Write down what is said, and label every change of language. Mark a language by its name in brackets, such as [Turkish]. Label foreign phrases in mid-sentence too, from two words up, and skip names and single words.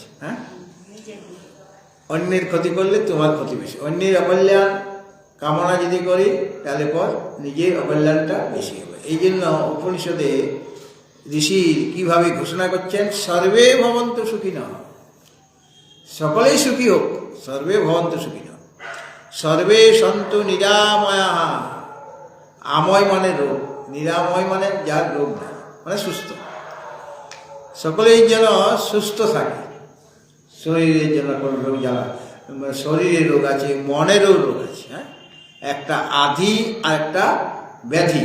[Bangla] হ্যাঁ, অন্যের ক্ষতি করলে তোমার ক্ষতি বেশি। অন্যের অকল্যাণ কামনা যদি করি তাহলে পর নিজের অকল্যাণটা বেশি হবে। এই জন্য উপনিষদে ঋষি কীভাবে ঘোষণা করছেন, [Sanskrit] সর্বে ভবন্তু সুখিনঃ, [Bangla] সকলেই সুখী হোক। [Sanskrit] সর্বে ভবন্তু সুখিনঃ, সর্বে সন্তু নিরাময়াঃ। [Bangla] আময় মানে রোগ, নিরাময় মানে যার রোগ নেই, মানে সুস্থ। সকলেই যেন সুস্থ থাকে। শরীরের জন্য কোনো রোগ জ্বালা, শরীরের রোগ আছে, মনেরও রোগ আছে। হ্যাঁ, একটা আধি আর একটা ব্যাধি।